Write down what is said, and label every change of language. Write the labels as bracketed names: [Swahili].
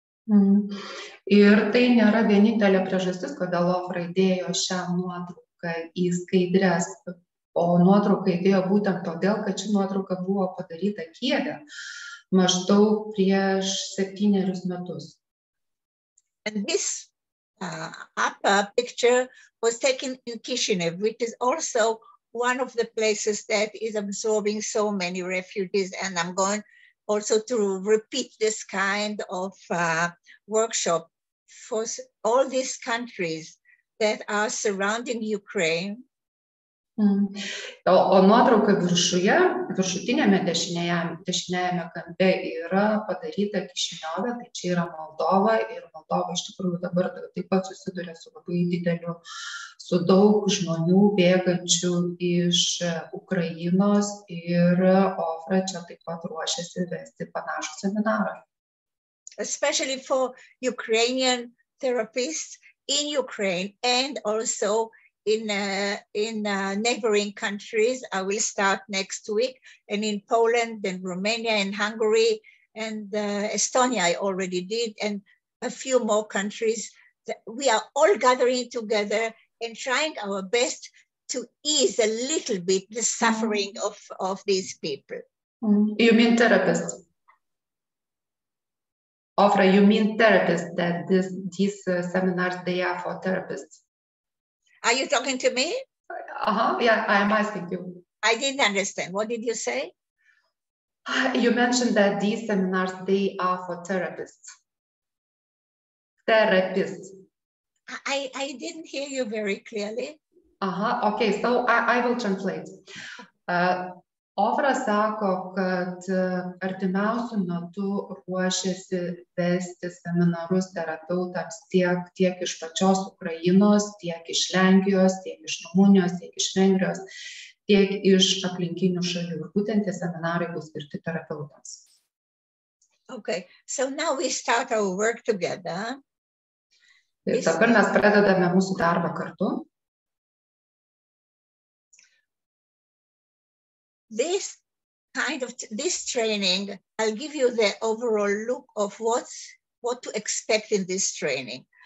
[Lithuanian] Ir tai nėra vienintelė priežastis, kodėl Ofra įdėjo šią nuotrauką į skaidres, o nuotrauką įdėjo būtent todėl, kad ši nuotrauka buvo padaryta Kijeve maždaug prieš 7 metus. [English] And this upper picture was taken in Kishinev, which is also one of the places that is absorbing so many refugees. And I'm going also to repeat this kind of workshop for all these countries that are surrounding Ukraine. [Lithuanian] O nuotrauka viršutinėme dešiniajame kampe yra padaryta Kišiniove, tai čia yra Moldova, ir Moldova iš tikrųjų dabar taip pat susiduria su labai dideliu, su daug žmonių bėgančių iš Ukrainos, ir Ofra čia taip pat ruošiasi vesti panašų seminarą. [English] Especially for Ukrainian therapists in Ukraine and also in neighboring countries. I will start next week, and in Poland and Romania and Hungary and Estonia I already did, and a few more countries. We are all gathering together and trying our best to ease a little bit the suffering of these people. You mean therapists? Ofra, you mean therapists, that these seminars, they are for therapists? Are you talking to me? Yeah, I am asking you. I didn't understand. What did you say? You mentioned that these seminars, they are for therapists. Therapists. I didn't hear you very clearly. Okay, so I will translate. [Lithuanian] Ofra sako, kad artimiausiu metu ruošiasi vesti seminarus terapeutams tiek iš pačios Ukrainos, tiek iš Lenkijos, tiek iš Rumunijos, tiek iš Vengrijos, tiek iš aplinkinių šalių. Ir būtent tie seminarai bus skirti terapeutams. [English] Okay, so now we start our work together. [Lithuanian] Dabar mes pradedame mūsų darbą kartu. [English] This training, I'll give you the overall look of what to expect in this training.